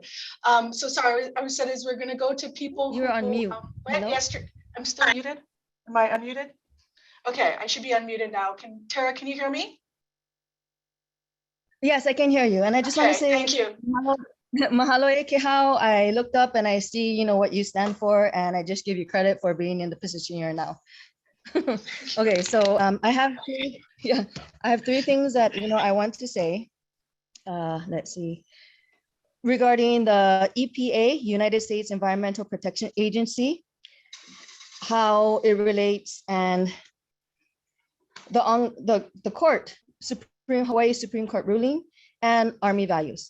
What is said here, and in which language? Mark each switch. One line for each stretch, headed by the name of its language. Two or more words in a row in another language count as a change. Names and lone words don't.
English: So sorry, I was said is we're gonna go to people You're on mute. went Hello? yesterday. I'm still muted? Am I unmuted? Okay, I should be unmuted now. Tara, can you hear me? Yes, I can hear you. And I just want to Okay, say, thank you.
Hawaiian: mahalo e ke hao.
English: I looked up and I see, what you stand for, and I just give you credit for being in the position you're now. Okay, so I have three things that, I want to say. Let's see. Regarding the EPA, United States Environmental Protection Agency, how it relates, and the court, Hawaii Supreme Court ruling, and Army values.